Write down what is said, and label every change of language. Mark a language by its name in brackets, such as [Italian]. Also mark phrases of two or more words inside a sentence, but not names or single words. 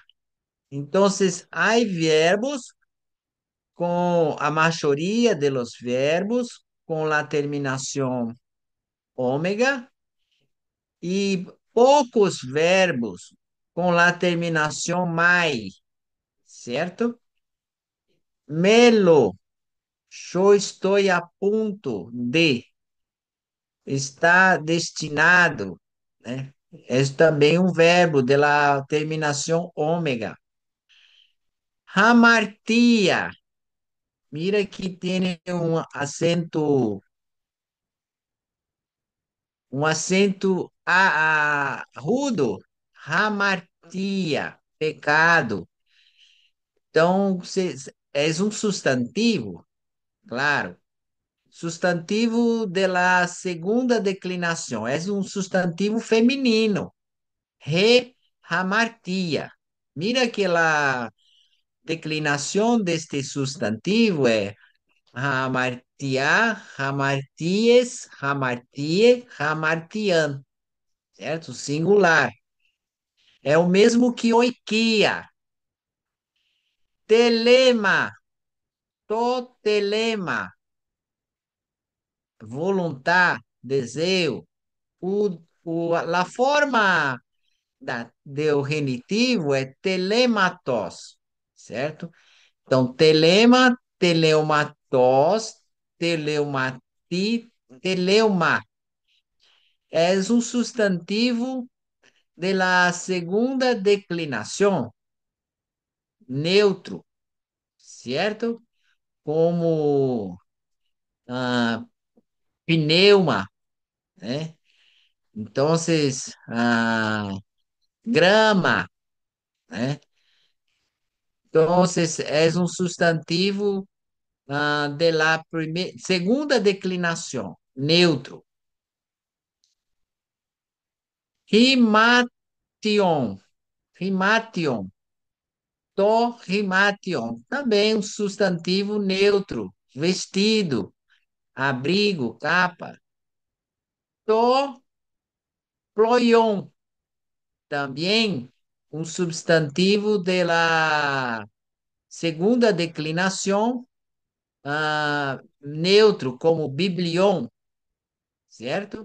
[Spanish] Entonces, hay verbos con a mayoría de los verbos con la terminación ômega y pocos verbos con la terminación mai, ¿cierto? Melo, yo estoy a punto de, está destinado, [Portuguese] né? É também um verbo [Spanish] de la [Portuguese] terminação ômega. Hamartia, [Spanish] mira que [Portuguese] tem um acento rudo. Hamartia, pecado. Então, és um substantivo, claro. Substantivo [Spanish] de la [Portuguese] segunda declinação. És um substantivo feminino. Hamartia. [Spanish] Mira que la declinación de este sustantivo é [Greek] hamartia, hamarties, hamartie, hamartian, [Portuguese] certo? Singular. É o mesmo que oikia. [Greek] Telema, totelema, voluntar, [Portuguese] desejo. A forma do genitivo é telematos, certo? Então, [Greek] telema, teleumatos, teleumati, teleuma. [Portuguese] É um substantivo [Spanish] de la [Portuguese] segunda declinação, neutro, certo? Como pneuma, né? [Spanish] Entonces, grama, ¿eh? Entonces, es un sustantivo de la segunda declinación, neutro. [Greek] Rimation, rimation, to rimation, [Portuguese] também um substantivo neutro, vestido, abrigo, capa. To ploion, também um substantivo [Spanish] de la [Portuguese] segunda declinação, neutro, como biblion, certo?